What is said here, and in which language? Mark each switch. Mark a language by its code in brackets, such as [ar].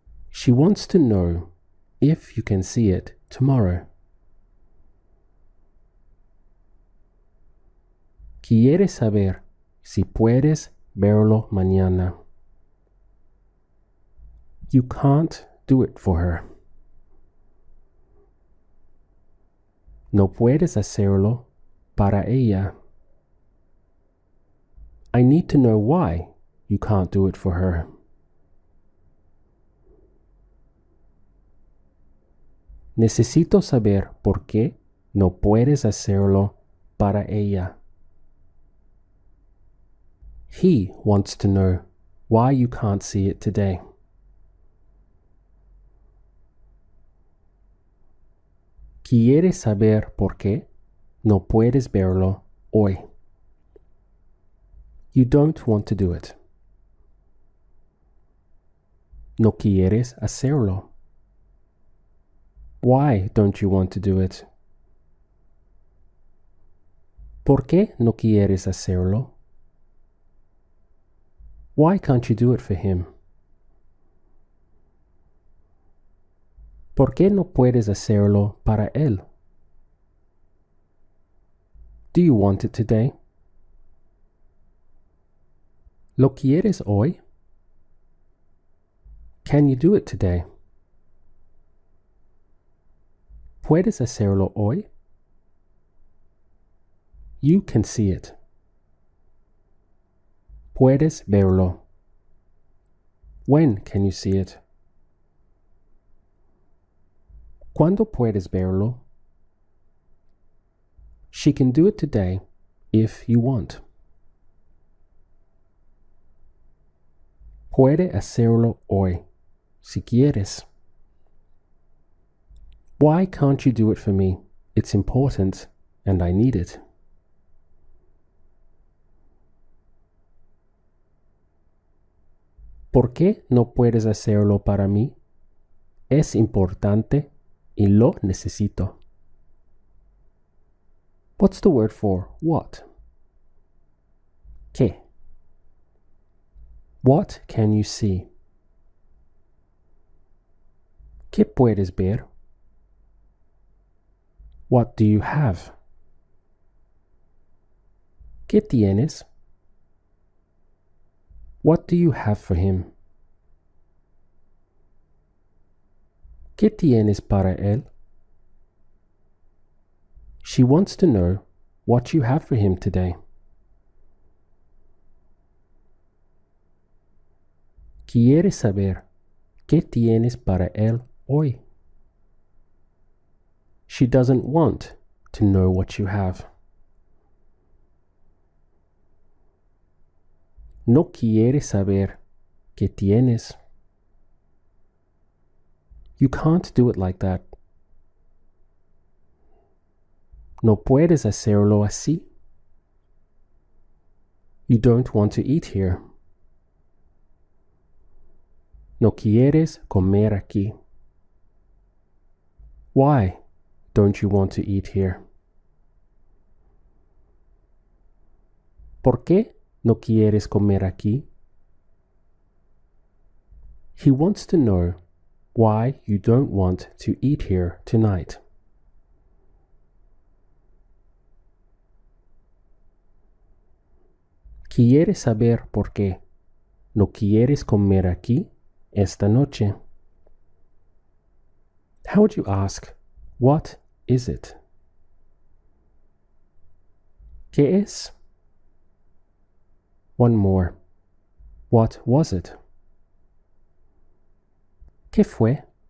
[en] She wants to know if you can see it tomorrow. [es] Quiere saber si puedes verlo mañana. [en] You can't do it for her. [es] No puedes hacerlo para ella. [en] I need to know why you can't do it for her. [es] Necesito saber por qué no puedes hacerlo para ella. [en] He wants to know why you can't see it today. [es] Quiere saber por qué no puedes verlo hoy. [en] You don't want to do it. [es] No quieres hacerlo. [en] Why don't you want to do it? [es] ¿Por qué no quieres hacerlo? [en] Why can't you do it for him? [es] ¿Por qué no puedes hacerlo para él? [en] Do you want it today? [es] ¿Lo quieres hoy? [en] Can you do it today? [es] ¿Puedes hacerlo hoy? [en] You can see it. [es] Puedes verlo. [en] When can you see it? [es] ¿Cuándo puedes verlo? [en] She can do it today if you want. [es] Puede hacerlo hoy, si quieres. [en] Why can't you do it for me? It's important and I need it. [es] ¿Por qué no puedes hacerlo para mí? Es importante y lo necesito. [en] What's the word for what? ¿Qué? What can you see? [es] ¿Qué puedes ver? [en] What do you have? [es] ¿Qué tienes? [en] What do you have for him? [es] ¿Qué tienes para él? [en] She wants to know what you have for him today. [es] Quiere saber qué tienes para él hoy. [en] She doesn't want to know what you have. [es] No quiere saber qué tienes. [en] You can't do it like that. [es] No puedes hacerlo así. [en] You don't want to eat here. [es] No quieres comer aquí. [en] Why don't you want to eat here? [es] ¿Por qué no quieres comer aquí? [en] He wants to know why you don't want to eat here tonight. [es] ¿Quieres saber por qué no quieres comer aquí esta noche? [en] How would you ask, what is it? [es] ¿Qué es? [en] One more. What was it? [es] ¿Qué fue?